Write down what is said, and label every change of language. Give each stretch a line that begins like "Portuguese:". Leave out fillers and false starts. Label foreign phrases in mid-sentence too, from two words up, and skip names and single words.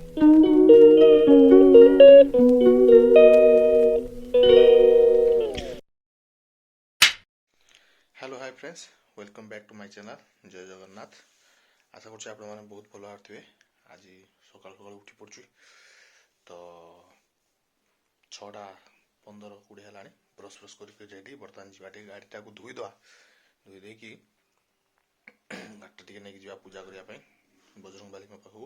English: hello hi friends, welcome back to my channel
Odia: ଜୟ ଜଗନ୍ନାଥ। ଆଶା କରୁଛି ଆପଣ ମାନେ ବହୁତ ଭଲ ଭାବରେ ଆଜି ସକାଳ ସକାଳ ଉଠି ପଡ଼ୁଛି ତ 6:15-20 ହେଲାଣି। ବ୍ରସ୍ ବ୍ରସ୍ କରିକି ରେଡ଼ି। ବର୍ତ୍ତମାନ ଯିବା ଟିକେ ଗାଡ଼ିଟାକୁ ଧୋଇଦେବା। ଧୋଇ ଦେଇକି ଗାଡ଼ିଟା ଟିକେ ନେଇକି ଯିବା ପୂଜା କରିବା ପାଇଁ ବଜରଙ୍ଗବାଲିଙ୍କ ପାଖକୁ।